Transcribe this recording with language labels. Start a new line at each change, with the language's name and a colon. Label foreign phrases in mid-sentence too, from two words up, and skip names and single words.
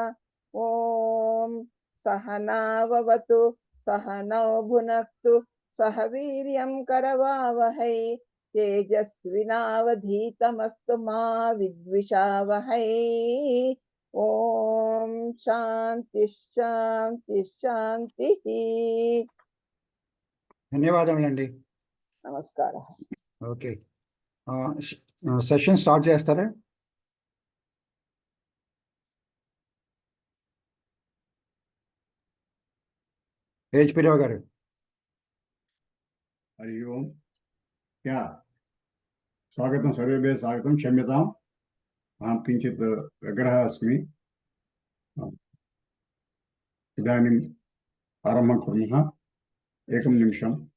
Sanskrit: ओम सहनाववतु सहनौ भुनक्तु सह वीर्यं करवावहै तेजस्विनावधीतमस्तु मा विद्विषावहै. ओम शांति शांति शांतिः.
Telugu: ధన్యవాదములండి. నమస్కారం. ఓకే,
English: session start
Telugu: చేస్తారా? HP రావు గారు.
Sanskrit: हरि ओम. क्या स्वागतं सर्वेभ्यः स्वागतं. क्षम्यताम्, अहं किञ्चित् व्यग्रः अस्मि. इदानीम् आरम्भं कुर्मः. एकं निमिषम्.